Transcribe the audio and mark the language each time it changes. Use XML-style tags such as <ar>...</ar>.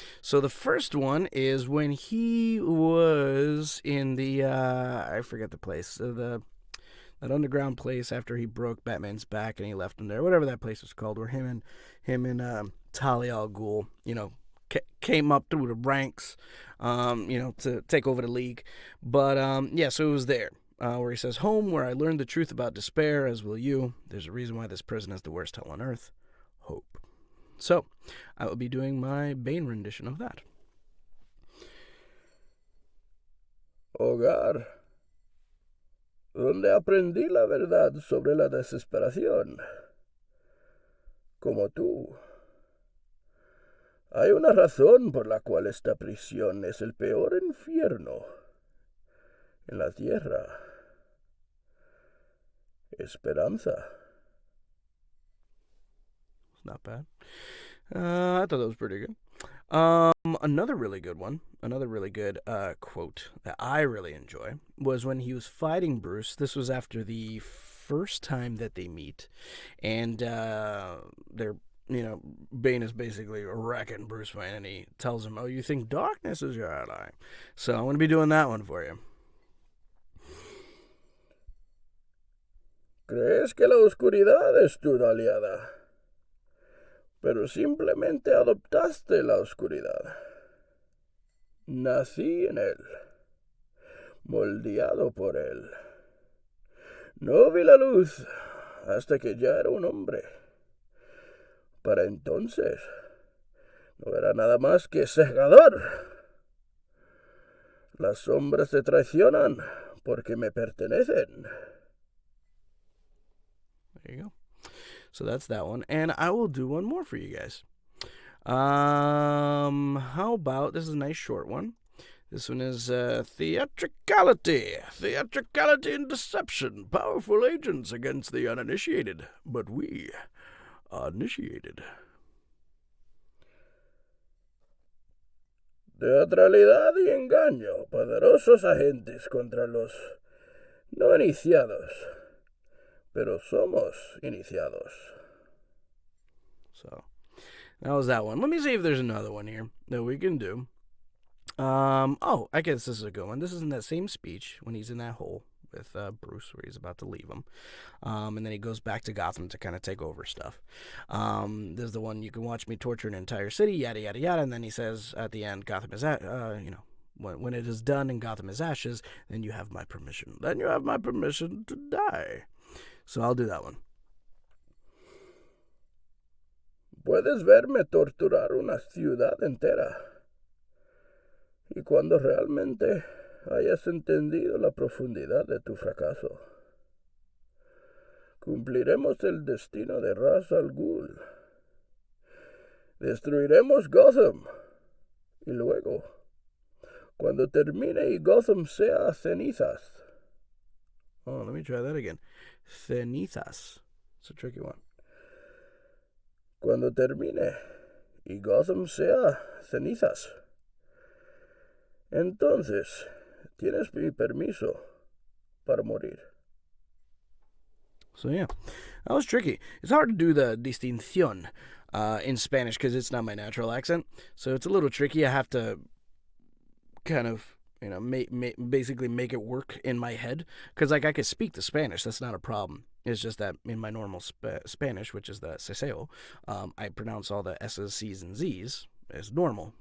<en>So the first one is when he was in the, I forget the place, that underground place after he broke Batman's back and he left him there, whatever that place was called, where him and Talia al Ghul, came up through the ranks, to take over the league. But so it was there where he says, "Home, where I learned the truth about despair, as will you. There's a reason why this prison is the worst hell on earth. Hope." So I will be doing my Bane rendition of that.</en> <es>Hogar, donde aprendí la verdad sobre la desesperación, como tú. Hay una razón por la cual esta prisión es el peor infierno en la tierra. Esperanza.</es> <en>It's not bad. I thought that was pretty good. Another really good one, another really good quote that I really enjoy was when he was fighting Bruce. This was after the first time that they meet, and they're, Bane is basically wrecking Bruce Wayne, and he tells him, "Oh, you think darkness is your ally?" So I'm going to be doing that one for you.</en> <es>¿Crees que la oscuridad es tu aliada? Pero simplemente adoptaste la oscuridad. Nací en él, moldeado por él. No vi la luz hasta que ya era un hombre. Para entonces, no era nada más que cegador. Las sombras te traicionan porque me pertenecen.</es> <en>There you go. So that's that one. And I will do one more for you guys. How about, this is a nice short one. This one is theatricality. Theatricality and deception. Powerful agents against the uninitiated. But we are initiated.</en> <es>Teatralidad y engaño. Poderosos agentes contra los no iniciados. Pero somos iniciados.</es> <en>So, that was that one. Let me see if there's another one here that we can do. I guess this is a good one. This is in that same speech when he's in that hole with Bruce, where he's about to leave him. And then he goes back to Gotham to kind of take over stuff. There's the one, "You can watch me torture an entire city, yada, yada, yada." And then he says at the end, "Gotham is when it is done and Gotham is ashes, then you have my permission. Then you have my permission to die." So I'll do that one.</en> <es>Puedes verme torturar una ciudad entera. Y cuando realmente hayas entendido la profundidad de tu fracaso, cumpliremos el destino de Ra's al Ghul. Destruiremos Gotham. Y luego, cuando termine y Gotham sea cenizas.</es> <en>Oh, let me try that again. Cenizas. It's a tricky one.</en> <es>Cuando termine y Gotham sea cenizas, entonces tienes mi permiso para morir.</es> <en>So yeah, that was tricky. It's hard to do the distinción in Spanish because it's not my natural accent. So it's a little tricky. I have to kind of, basically make it work in my head. Because, I could speak the Spanish. That's not a problem. It's just that in my normal Spanish, which is the ceseo, I pronounce all the S's, C's, and Z's as normal.</en>